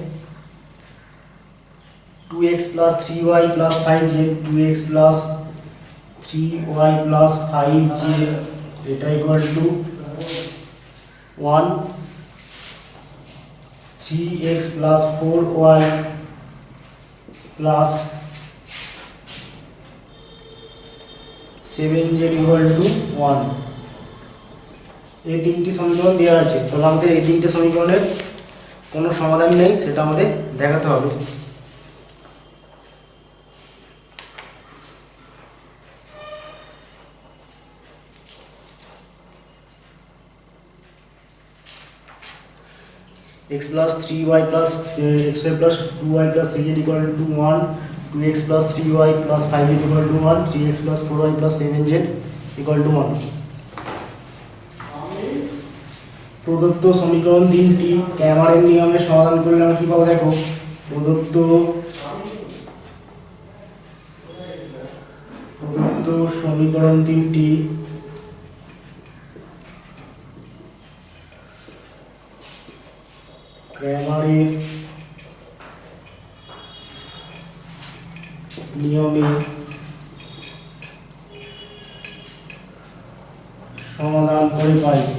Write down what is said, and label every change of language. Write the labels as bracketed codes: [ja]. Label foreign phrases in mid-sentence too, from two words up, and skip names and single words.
[en] 2x plus 3y plus 5z, 2x plus 3y plus 5z এটা equal to 1, 3x plus 4y plus 7z equal to 1. [bn] এই তিনটি সমীকরণ দেওয়া আছে, তাহলে আমাদের এই তিনটে সমীকরণের কোনো সমাধান নেই, সেটা আমাদের দেখাতে হবে। [en] x plus 3y plus xy plus 2y plus 3z equal to 1, 2x plus 3y plus 5z equal to 1, 3x plus 4y plus 7z equal to 1। [bn] প্রদত্ত সমীকরণ তিনটি ক্যামারের নিয়মে সমাধান করলে আমরা কি পাবো দেখো। প্রদত্ত সমীকরণ তিনটি ক্যামারের নিয়মে সমাধান করে পাই।